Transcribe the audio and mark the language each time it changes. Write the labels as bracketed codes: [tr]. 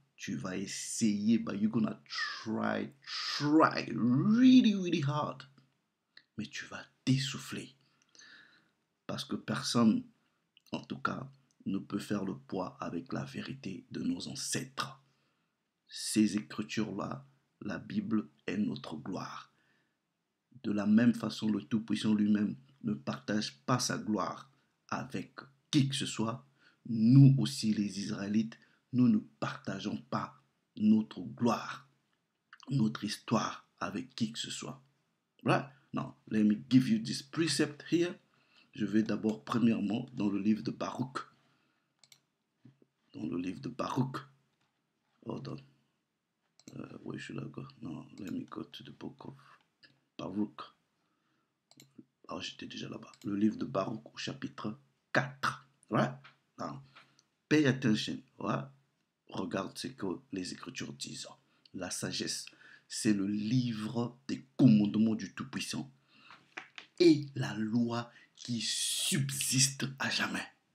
[fr] Tu vas essayer, [en] but you're gonna try really hard. [fr] Mais tu vas t'essouffler. Parce que personne, en tout cas, ne peut faire le poids avec la vérité de nos ancêtres. Ces écritures-là, la Bible est notre gloire. De la même façon, le Tout-Puissant lui-même ne partage pas sa gloire avec qui que ce soit. Nous aussi, les Israélites, nous ne partageons pas notre gloire, notre histoire avec qui que ce soit. [en] Right? Now, let me give you this precept here. [fr] Je vais d'abord, premièrement, dans le livre de Baruch. Dans le livre de Baruch. [en] Hold on. Where should I go? No, let me go to the book of Baruch. [fr] Alors, j'étais déjà là-bas. Le livre de Baruch au chapitre 4. [en] Right? Now, pay attention. Right? [fr] Regarde ce que les Écritures disent. La sagesse, c'est le livre des commandements du Tout-Puissant et la loi qui subsiste à jamais.